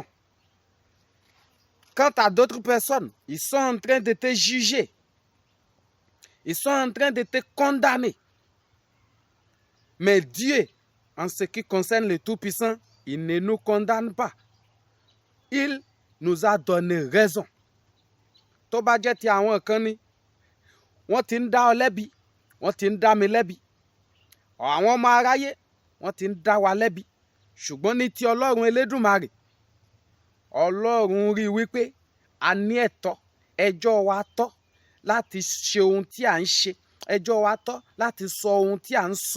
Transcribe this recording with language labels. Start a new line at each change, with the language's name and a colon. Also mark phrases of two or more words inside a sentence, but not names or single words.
French: Quant à d'autres personnes, ils sont en train de te juger. Ils sont en train de te condamner. Mais Dieu, en ce qui concerne le Tout-Puissant, il ne nous condamne pas. Il nous a donné raison.
Yoruba: Tó bá jẹ́ ti àwọn kan ni, wọ́n ti ń dá ọ lẹ́bi, wọ́n ti ń dá mi lẹ́bi. Àwọn ọmọ aráyé, wọ́n ti ń dá wa lẹ́bi. ṣùgbọ́n ní ti Ọlọ́run Elédùmarè, Ọlọ́run rí wípé a ní ẹ̀tọ́, ẹjọ́ wa tọ́ láti ṣe ohun tí à ń ṣe, ẹjọ́ wa tọ́ láti sọ ohun tí à ń sọ.